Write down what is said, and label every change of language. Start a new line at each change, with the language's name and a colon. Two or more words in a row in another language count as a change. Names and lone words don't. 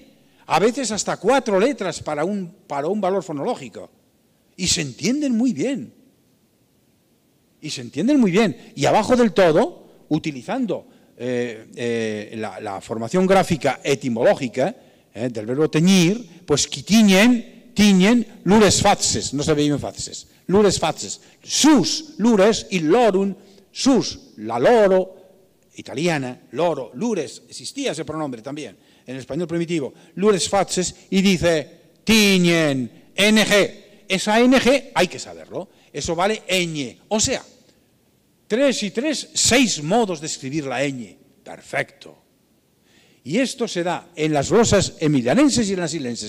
Spanish: A veces hasta 4 letras para un valor fonológico. Y se entienden muy bien. Y abajo del todo, utilizando la formación gráfica etimológica del verbo teñir, pues qui tiñen, lures faces, no se veían faces, lures faces, sus, lures, y lorum, sus, la loro, italiana, loro, lures, existía ese pronombre también, en el español primitivo, lures faces, y dice, tiñen, ng, esa ng hay que saberlo, eso vale ñ, o sea, 3 y 3, 6 modos de escribir la ñ, perfecto. Y esto se da en las glosas emilianenses y en las silenses.